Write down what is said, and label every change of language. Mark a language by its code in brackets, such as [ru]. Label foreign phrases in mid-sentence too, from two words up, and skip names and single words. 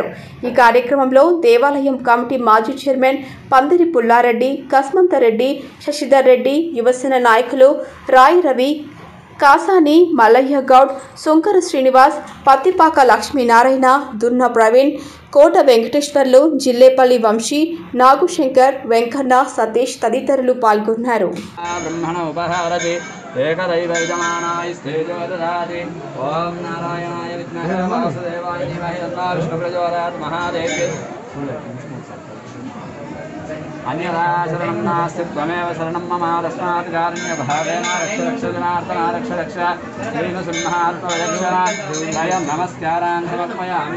[te] ఈ కార్యక్రమంలో దేవాలయం కమిటీ మాజీ చైర్మన్ పందిరి పుల్లారెడ్డి, కస్మంతరెడ్డి, శశిధర్ రెడ్డి, యువసేన నాయకులు రాయి రవి, కాసాని మల్లయ్య గౌడ్, సుంకర శ్రీనివాస్, పత్తిపాక లక్ష్మీనారాయణ, దున్న ప్రవీణ్, కోట వెంకటేశ్వర్లు, జిల్లేపల్లి వంశీ, నాగుశంకర్, వెంకన్న, సతీష్ తదితరులు పాల్గొన్నారు. [sa] अन्यथा शरणं नास्ति त्वमेव शरणं मम तस्मात् कारुण्यभावेन रक्ष रक्ष श्रीनृसिंहात्मरक्षण वयं नमस्कारान् समर्पयामि.